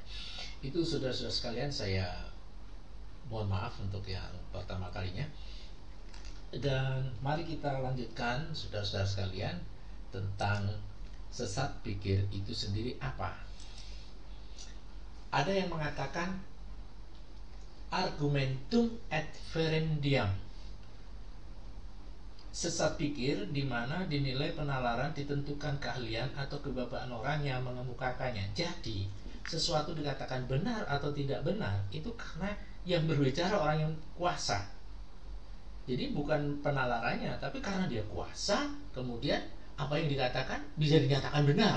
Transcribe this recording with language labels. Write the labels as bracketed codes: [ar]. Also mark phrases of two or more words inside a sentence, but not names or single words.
[id] Itu saudara-saudara sekalian, saya mohon maaf untuk yang pertama kalinya. Dan mari kita lanjutkan saudara-saudara sekalian tentang sesat pikir itu sendiri apa. Ada yang mengatakan [la] argumentum ad verendiam, [id] sesat pikir di mana dinilai penalaran ditentukan keahlian atau kebapaan orang yang mengemukakannya. Jadi sesuatu dikatakan benar atau tidak benar itu karena yang berbicara orang yang kuasa. Jadi bukan penalarannya, tapi karena dia kuasa, kemudian apa yang dikatakan bisa dinyatakan benar.